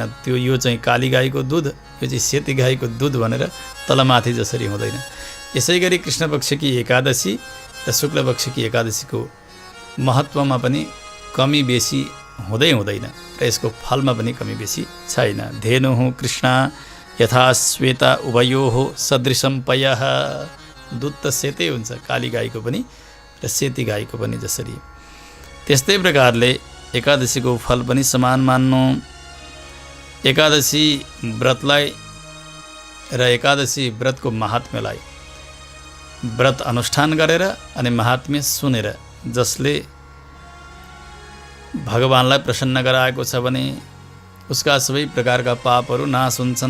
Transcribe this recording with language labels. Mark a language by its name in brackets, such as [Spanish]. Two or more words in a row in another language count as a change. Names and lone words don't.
[Nepali] त्यो यो चाहिँ काली गाईको दुध, यो चाहिँ सेती गाईको दुध भनेर तलमाथि जसरी हुँदैन। यसै गरी कृष्ण पक्षकी एकादशी र शुक्ल पक्षकी एकादशीको महत्त्वमा पनि कमी बेसी हुँदैन र यसको फलमा पनि कमी बेसी छैन। [Sanskrit] धेनुः कृष्णा यथा श्वेता उभयोः सदृशं पयः। [Nepali] दुध त सेतै हुन्छ काली गाईको पनि र सेती गाईको पनि जसरी। त्यस्तै प्रकारले एकादशीको फल पनि समान मान्नु। एकादशी व्रतलाई र एकादशी व्रतको महात्म्यलाई व्रत अनुष्ठान गरेर अनि महात्म्य सुनेर जसले भगवानलाई प्रसन्न गराएको छ भने उसका सबै प्रकारका पापहरू नाश हुन्छन्।